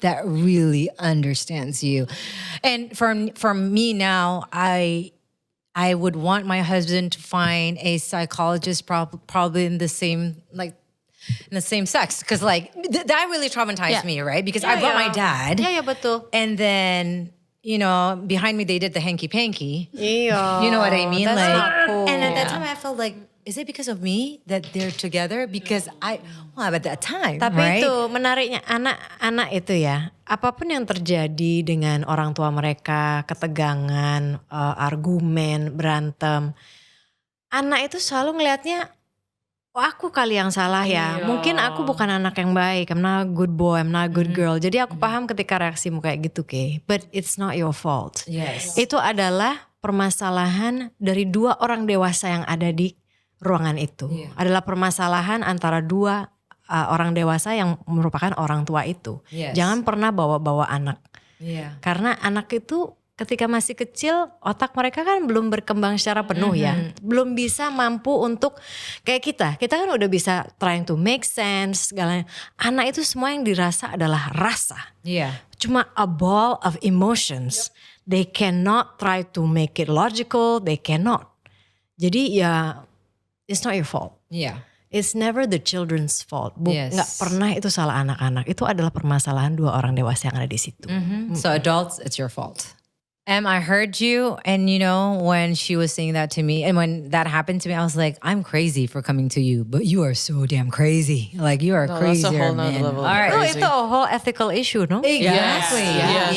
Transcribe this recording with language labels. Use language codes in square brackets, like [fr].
[en] That really understands you. And for me now, I would want my husband to find a psychologist probably in the same sex, because like that really traumatized Yeah. me, right? Because I brought my dad, [id] Iya, betul. [en] and then behind me they did the hanky panky. [id] Iya. [en] You know what I mean? That's like, not cool. and at that time I felt like, is it because of me that they're together? Because at that time, [id] Tapi [en] right? [id] itu menariknya anak-anak itu ya, apapun yang terjadi dengan orang tua mereka, ketegangan, argumen, berantem, anak itu selalu ngelihatnya, oh aku kali yang salah ya. Iya. Mungkin aku bukan anak yang baik, [en] I'm not a good boy, I'm not a good girl. [id] Jadi aku paham ketika reaksimu kayak gitu, Kay. [en] But it's not your fault. Yes. [id] Itu adalah permasalahan dari 2 orang dewasa yang ada di ruangan itu. Adalah permasalahan antara 2 orang dewasa yang merupakan orang tua itu. [en] Yes. [id] Jangan pernah bawa-bawa anak. [en] Yeah. [id] Karena anak itu ketika masih kecil otak mereka kan belum berkembang secara penuh ya. Belum bisa mampu untuk kayak kita kan udah bisa [en] trying to make sense [id] segalanya. Anak itu semua yang dirasa adalah rasa. [en] Yeah. [id] Cuma [en] a ball of emotions. They cannot try to make it logical, they cannot. [id] Jadi ya [en] it's not your fault. Yeah. it's never the children's fault. Yes. [id] Nggak pernah itu salah anak-anak. Itu adalah permasalahan dua orang dewasa yang ada di situ. [en] So adults, it's your fault. I heard you, and when she was saying that to me, and when that happened to me, I was like, I'm crazy for coming to you, but you are so damn crazy. Like you are No, crazy, that's a whole nother man. level of All right. No, crazy. [id] itu [en] a whole ethical issue, no? Exactly. Yes.